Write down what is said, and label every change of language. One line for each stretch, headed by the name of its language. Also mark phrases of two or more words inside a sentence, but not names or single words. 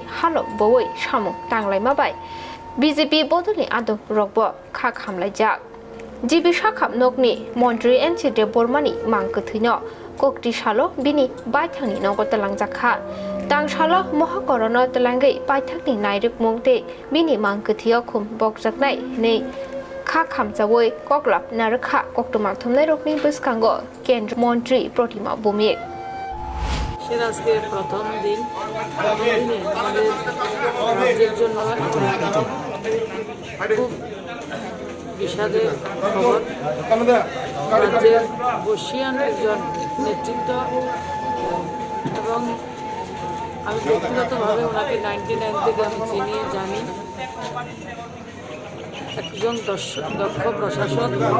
Kok Borok: halo boi samung tanglaima bai BJP bodolni adok rokbo kha khamlaijak jibi shakhap nokni Montri NC Debbarmani mangkthino kokti salo bini baithangni nogotalangjaka Tangshalo Mohakorono Telangai Paithakni Nairuk Mungte Bini Mangkthio Khum Bokjaknai Nei Kha Khamjawoi Koklap Narkha Koktumak Thumnai Rokni Buskango Kendraya Montri Protima Bumik
Bangla: আজকে প্রথম দিন আমাদের রাজ্যের জন্য খুব বিষাদের খবর রাজ্যের বর্ষীয়ান একজন নেতৃত্ব এবং আমি ব্যক্তিগতভাবে ওনাকে 99 থেকে আমি চিনি জানি একজন দক্ষ প্রশাসক